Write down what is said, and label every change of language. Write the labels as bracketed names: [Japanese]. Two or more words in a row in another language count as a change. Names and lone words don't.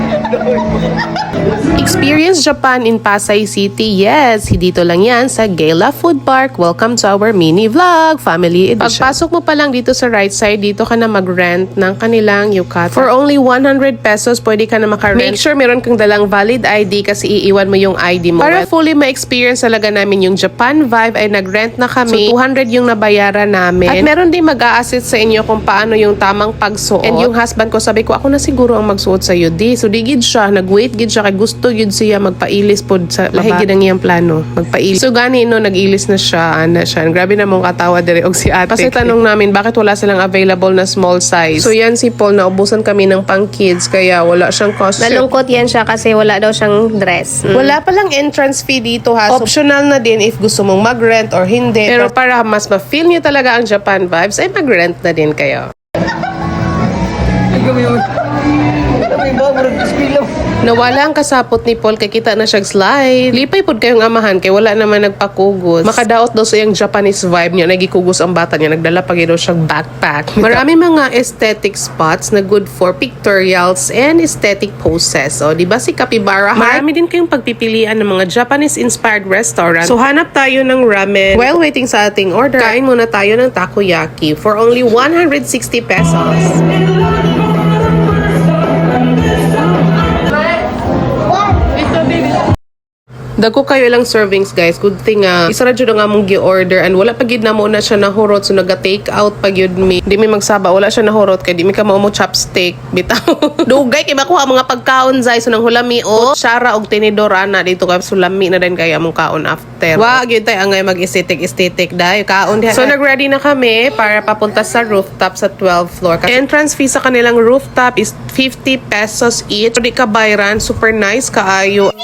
[English] Experience Japan in Pasay City. [Filipino] Yes, dito lang yan sa Gala Food Park. [English] Welcome to our mini vlog, family edition. [Filipino] Pagpasok mo pa lang dito sa right side, dito ka na mag-rent ng kanilang yukata. [English] For only 100 pesos, [Filipino] pwede ka na makarent. [English] Make sure [Filipino] meron kang dalang [English] valid ID [Filipino] kasi iiwan mo yung ID mo. Para fully ma-experience talaga namin yung Japan vibe, ay nag-rent na kami. So 200 yung nabayaran namin. At meron din mag-a-assist sa inyo kung paano yung tamang pagsuot. And yung husband ko, sabi ko, ako na siguro ang magsuot sa di. [Cebuano] So di gid siya, nag-wait gid siya kay gusto gid siya magpailis pod sa lahi gid ang iyang plano, magpailis. So gani no, nag-ilis na siya, ana siya. Grabe na mong katawa dire og si ate. [Filipino] Kasi tanong namin bakit wala silang available na small size. So yan si Paul, naubusan kami ng pang kids kaya wala siyang costume. Nalungkot yan siya kasi wala daw siyang dress. Wala palang entrance fee dito ha. So, optional na din if gusto mong mag-rent or hindi. Pero para mas ma-feel niyo talaga ang Japan vibes, ay mag-rent na din kayo. [Cebuano] Nawala ang kasapot ni Paul kay kita na siyang slide. Lipay pod kayong amahan kay wala naman nagpakugos. Makadaot daw sa iyang Japanese vibe niya, nagikugos ang bata niya, nagdala pa daw siyang backpack. [Filipino] Marami mga [English] aesthetic spots na good for pictorials and aesthetic poses. [Filipino] O, di ba si Capybara Heart? Marami din kayong pagpipilian ng mga [English] Japanese-inspired restaurant. [Filipino] So, hanap tayo ng ramen. While waiting sa ating order, kain muna tayo ng takoyaki [English] for only 160 pesos. [Cebuano] Dako kayo ilang servings guys. [English] Good thing [Cebuano] isa ra jud nga mong gi-order and wala pa gid na mo na siya nahurot, so naga- [English] take out [Cebuano] pa gyud mi. Di mi magsaba, wala siya nahurot kay di mi ka mao mo chopstick bitaw. Dugay kay makuha mga pagkaon zay, so nang hulami o syara og tinidor ana dito kay sulami na din kay among kaon after. Wa gyud tay angay mag-aesthetic dai kaon diha. [Filipino] So nag-ready na kami para papunta sa rooftop sa 12th floor. Kasi entrance fee sa kanilang rooftop is 50 pesos each. [Cebuano] So di ka bayran, [English] super nice [Cebuano] kaayo.